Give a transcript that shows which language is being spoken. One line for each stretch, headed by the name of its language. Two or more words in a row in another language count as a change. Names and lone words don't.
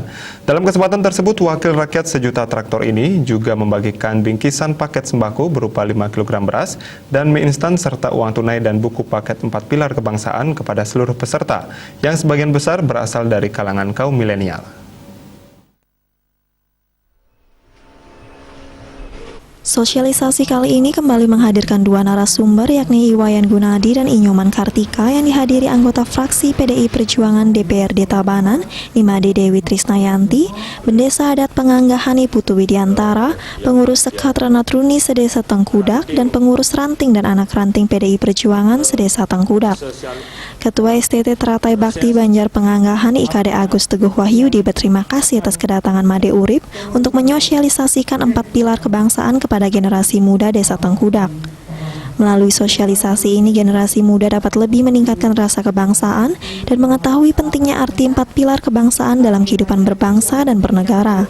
Indonesian: Dalam kesempatan tersebut, Wakil Rakyat Sejuta Traktor ini juga membagikan bingkisan paket sembako berupa 5 kg beras dan mie instan serta uang tunai dan buku paket 4 pilar kebangsaan kepada seluruh peserta yang sebagian besar berasal dari kalangan kaum milenial. Sosialisasi kali ini kembali menghadirkan dua narasumber yakni Iwayan Gunadi dan Inyoman Kartika yang dihadiri anggota fraksi PDI Perjuangan DPRD Tabanan, Imade Dewi Trisnayanti, Bendesa Adat Penganggahan Putu Widiantara, Pengurus Sekat Renatruni Sedesa Tengkudak, dan Pengurus Ranting dan Anak Ranting PDI Perjuangan Sedesa Tengkudak. Ketua STT Teratai Bakti Banjar Penganggahan IKD Agus Teguh Wahyudi berterima kasih atas kedatangan Made Urip untuk menyosialisasikan 4 pilar kebangsaan kepada generasi muda Desa Tengkudak. Melalui sosialisasi ini, generasi muda dapat lebih meningkatkan rasa kebangsaan dan mengetahui pentingnya arti 4 pilar kebangsaan dalam kehidupan berbangsa dan bernegara.